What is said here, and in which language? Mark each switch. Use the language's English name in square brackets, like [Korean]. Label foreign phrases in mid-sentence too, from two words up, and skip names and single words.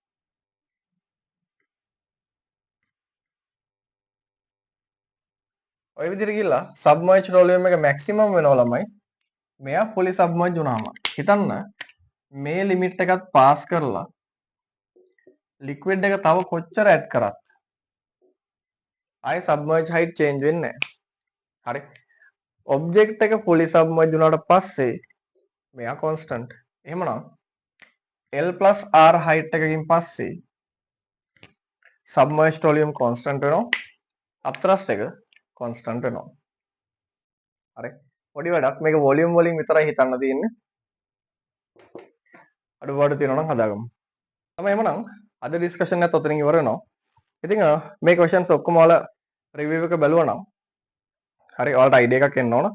[Sinhala] ඔය විදිහට ගිහලා [English] submerged volume [Sinhala] එක maximum වෙනවා ළමයි. මෙයා [English] fully submerged [Sinhala] වුණාම හිතන්න මේ limit එකත් pass කරලා liquid එක තව කොච්චර add කරත් ආයේ [English] submerged height change [Sinhala] වෙන්නේ නැහැ. හරි. object එක [English] fully submerged [Sinhala] වුණාට පස්සේ මෙයා constant. එහෙමනම් [English] L plus R height [Sinhala] එකකින් පස්සේ [English] submerged volume constant [Sinhala] වෙනවා. upthrust එක constant වෙනවා. හරි. පොඩි වැඩක් මේක volume වලින් විතරයි හිතන්න තියෙන්නේ. අඩුපාඩු තියෙනවා නම් හදාගමු. තමයි එහෙමනම් අද discussion එකත් ඔතනින් ඉවර වෙනවා. ඉතින් මේ questions ඔක්කොම ඔයාලා review එක බැලුවා නම් හරි ඔයාලට idea එකක් එන්න ඕන.